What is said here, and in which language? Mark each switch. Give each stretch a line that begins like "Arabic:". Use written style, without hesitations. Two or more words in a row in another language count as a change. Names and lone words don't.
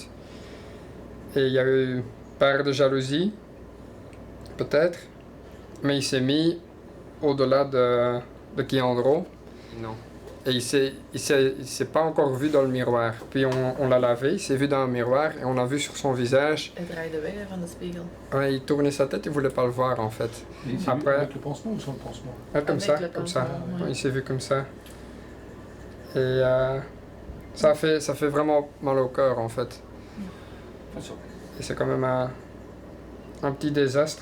French: Et il y a eu part de jalousie, peut-être, mais il s'est mis au-delà de Kiandro. Non. Et il s'est pas encore vu dans le miroir. Puis on l'a lavé, il s'est vu dans le miroir et on a vu sur son visage.
Dutch: Hij draaide weg van de spiegel.
French: Ouais, il tournait sa tête, il voulait pas le voir en fait. Il s'est vu avec le pansement ou sans le pansement? Comme ça, comme ça. Ouais. Il s'est vu comme ça. Et ça fait vraiment mal au cœur en fait. Et c'est quand même un petit désastre.